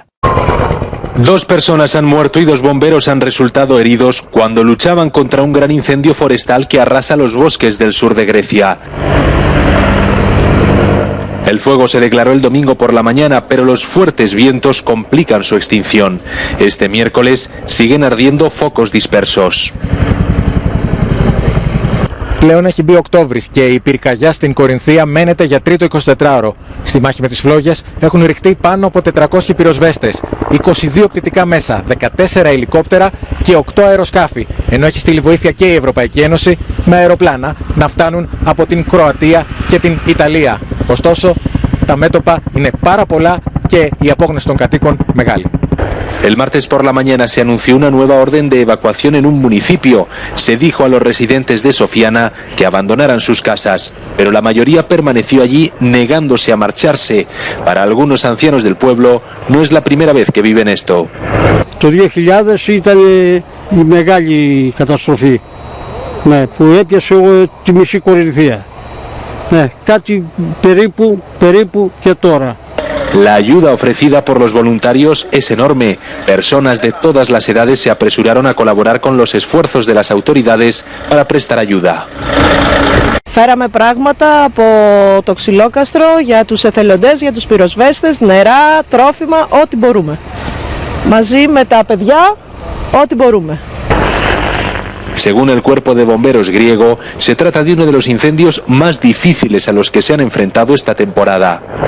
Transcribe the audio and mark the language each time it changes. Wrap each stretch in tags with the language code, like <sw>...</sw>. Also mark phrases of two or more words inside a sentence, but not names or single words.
<es>2 personas han muerto y 2 bomberos han resultado heridos cuando luchaban contra un gran incendio forestal que arrasa los bosques del sur de Grecia. El fuego se declaró el domingo por la mañana, pero los fuertes vientos complican su extinción. Este miércoles siguen ardiendo focos dispersos.</es> <el>Πλέον έχει μπει Οκτώβρης και η πυρκαγιά στην Κορινθία μένεται για τρίτο 24ωρο. Στη μάχη με τις φλόγες έχουν ρηχτεί πάνω από 400 πυροσβέστες, 22 πτυτικά μέσα, 14 ελικόπτερα και 8 αεροσκάφη, ενώ έχει στείλει βοήθεια και η Ευρωπαϊκή Ένωση με αεροπλάνα να φτάνουν από την Κροατία και την Ιταλία. Ωστόσο, τα μέτωπα είναι πάρα πολλά και η απόγνωση των κατοίκων μεγάλη.</el> <es>El martes por la mañana se anunció una nueva orden de evacuación en un municipio. Se dijo a los residentes de Sofiana que abandonaran sus casas, pero la mayoría permaneció allí negándose a marcharse. Para algunos ancianos del pueblo no es la primera vez que viven esto.</es> <el>Το 2000 ήταν η μεγάλη καταστροφή, που έπιασε τη μισή Κορινθία. Κάτι περίπου και τώρα.</el> <es>La ayuda ofrecida por los voluntarios es enorme. Personas de todas las edades se apresuraron a colaborar con los esfuerzos de las autoridades para prestar ayuda.</es> <el>Φέραμε πράγματα από το ξυλόκαστρο για τους εθελοντές, για τους πυροσβέστες, νερά, τρόφιμα, ό,τι μπορούμε. Μαζί με τα παιδιά, ό,τι μπορούμε.</el> <es>Según el cuerpo de bomberos griego, se trata de uno de los incendios más difíciles a los que se han enfrentado esta temporada.</es>